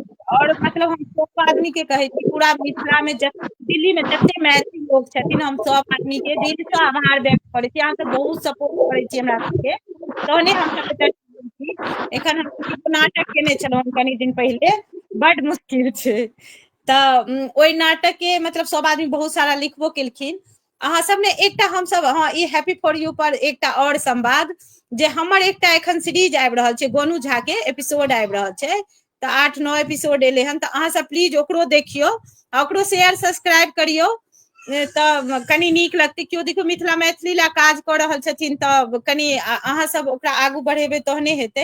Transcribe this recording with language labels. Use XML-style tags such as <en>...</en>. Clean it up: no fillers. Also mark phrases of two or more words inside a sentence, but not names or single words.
<mai>और मतलब हम सब आदमी के कहै छी, पूरा मिथिला में दिल्ली में जते मैथिल लोग छथिन, हम सब आदमी के दिल से आभार व्यक्त करै छी। अहाँ सब बहुत सपोर्ट करै छी हमरा सबके, तहने हम सब एतऽ छी। एखन हम एगो नाटक केने छलहुँ कनी दिन पहिले, बड मुश्किल छै। तऽ ओहि नाटक के मतलब सब आदमी बहुत सारा लिखबो केलखिन। अहाँ सब ने एकटा हमसब, हाँ ई हैप्पी फॉर यू पर एकटा और संवाद, जे हमर एकटा एखन सीरीज आबि रहल छै, गोनू झा के एपिसोड आबि रहल छै, तऽ 8-9 एपिसोड एलै हन। तऽ अहाँ सब प्लीज ओकरो देखियौ, ओकरो</mai> <en>share subscribe</en> <mai>करियौ। तऽ कनी नीक लगतै। केओ देखियौ मिथिला मैथिली ला काज कऽ रहल छथिन तऽ कनी अहाँ सब ओकरा आगू बढ़ेबै तहने हेतै।</mai>